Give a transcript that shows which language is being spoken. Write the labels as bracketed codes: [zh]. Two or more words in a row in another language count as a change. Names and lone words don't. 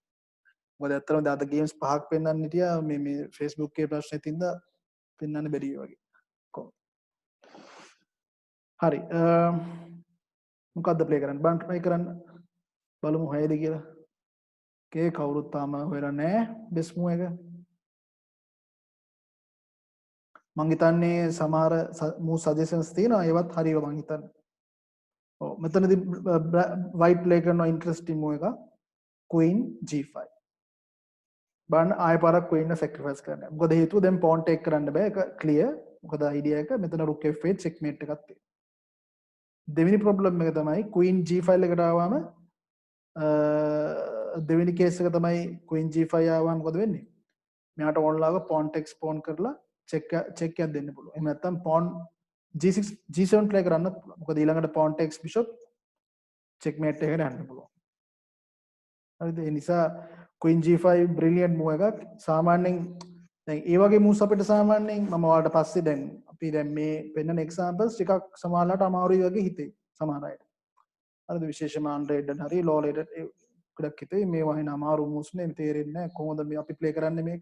[si] මොකද ඇත්තටම අද ගේම්ස් 5ක් පෙන්වන්න හිටියා මේ Facebook එකේ ප්‍රශ්නෙත් හින්දා පෙන්වන්න බැරි වගේ. කොහොමද? හරි. මොකද්ද ප්ලේ කරන්න? බන් try කරන්න. බලමු හයද කියලා. කේ කවුරුත් තාම හොයලා නැහැ [en] best move [si] එක. මං හිතන්නේ සමහර [en] move suggestions [si] තියෙනවා. ඒවත් හරියව මං හිතන්නේ. ඔව් මෙතනදී [en] white play [si] කරන [en] interesting move [si] එක [en] queen g5. [si] බලන්න ආයෙ පාරක් queen එක sacrifice කරන්න. මොකද හේතුව දැන් pawn take කරන්න බෑ. ඒක clear. මොකද idea එක මෙතන [en] rook f8 checkmate [si] එකක් තියෙනවා. දෙවෙනි problem එක තමයි [en] queen g5 [si] එකට ආවම දෙවෙනි කේස් එක තමයි [en] queen g5 [si] ආවම මොකද වෙන්නේ? මෙයාට ඕන්ලාව [en] pawn takes pawn [si] කරලා check එකක් දෙන්න පුළුවන්. එහෙම නැත්නම් [en] pawn G6 G7 play [si] කරන්නත් පුළුවන්. මොකද ඊළඟට [en] pawn takes bishop checkmate [si] එකට යන්න පුළුවන්. හරිද? ඒ නිසා [en] queen G5 brilliant move [si] එකක්. සාමාන්‍යයෙන් දැන් ඒ වගේ moves අපිට සාමාන්‍යයෙන් මම ඔයාලට පස්සේ දැන් අපි දැන් මේ පෙන්නන examples ටිකක් සමහරලාට අමාරුයි වගේ හිතේ සමහර අයට. හරිද? විශේෂයෙන්ම unrated හරි [en] low rated [si] ගොඩක් හිතේ මේ වහින අමාරු moves නේ තේරෙන්නේ නැහැ කොහොමද මේ අපි play කරන්නේ මේක.